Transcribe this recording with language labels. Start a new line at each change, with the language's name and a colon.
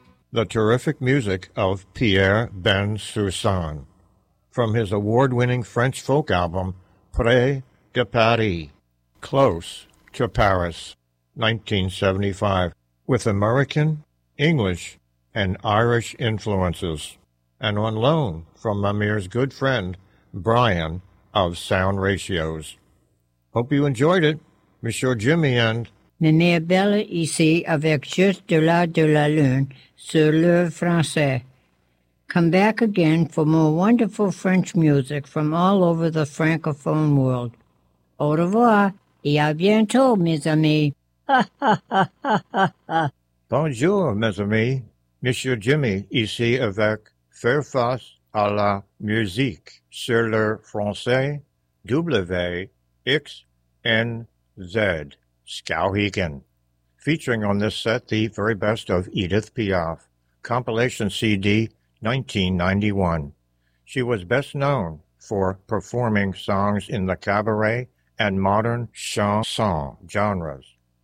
English: the terrific music of Pierre Bensoussan from his award-winning French folk album Près de Paris, Close to Paris, 1975, with American, English, and Irish influences, and on loan from Amir's good friend, Brian of Sound Ratios. Hope you enjoyed it. Monsieur Jimmy and
French: Nenea Bella ici avec Juste Delà de la Lune sur le français.
English: Come back again for more wonderful French music from all over the francophone world.
French: Au revoir et à bientôt, mes amis. Bonjour, mes amis. Monsieur Jimmy ici avec Faire face à la musique sur le français WXNZ.
English: Skowhegan, featuring on this set the very best of Edith Piaf, compilation CD 1991. She was best known for performing songs in the cabaret and modern chanson genres.